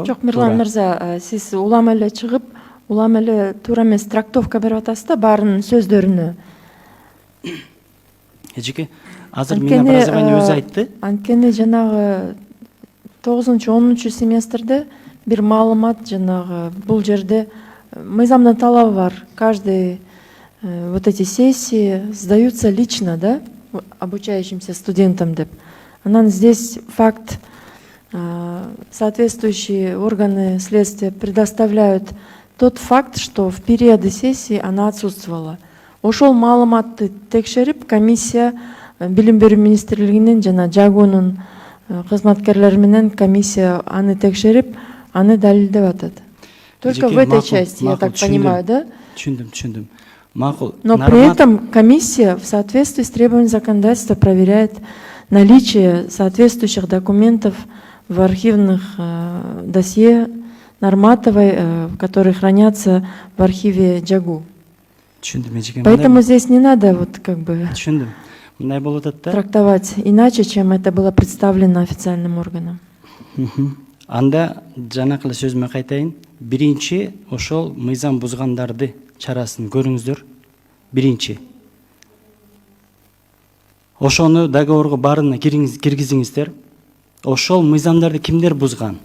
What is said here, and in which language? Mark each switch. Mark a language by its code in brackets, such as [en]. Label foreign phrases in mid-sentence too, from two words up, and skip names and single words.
[ky] Жок, Мирлан мырза, сиз улам эле чыгып, улам эле туура эмес трактовка берип атасыз да баарынын сөздөрүнө. Эжеке, азыр Минобразование өзү айтты. Анткени жанагы 9-10 семестрде бир маалымат жанагы бул жерде мыйзамдын талабы бар. [ru] Каждый вот эти сессии сдаются лично, да, обучающимся студентам деп. Анан здесь факт, соответствующие органы следствия предоставляют тот факт, что в периоды сессии она отсутствовала. [ky] Ошол маалыматты текшерип, комиссия Билим берүү министрлигинин жана Жагунун кызматкерлери менен комиссия аны текшерип, аны далилдеп атат. [ru] Только в этой части, я так понимаю, да? [ky] Түшүндүм. Макул. [ru] Но при этом комиссия в соответствии с требованиями законодательства проверяет наличие соответствующих документов в архивных досье Нарматовой, которые хранятся в архиве Джагу. Поэтому здесь не надо вот как бы трактовать иначе, чем это было представлено официальным органом. [ky] Анда жанакылы сөзүмө кайтайын. Биринчи ошол мыйзам бузгандарды чарасын көрүңүздөр. Биринчи. ошону договорго баарына киргизиңиздер. Ошол мыйзамдарды кимдер бузган?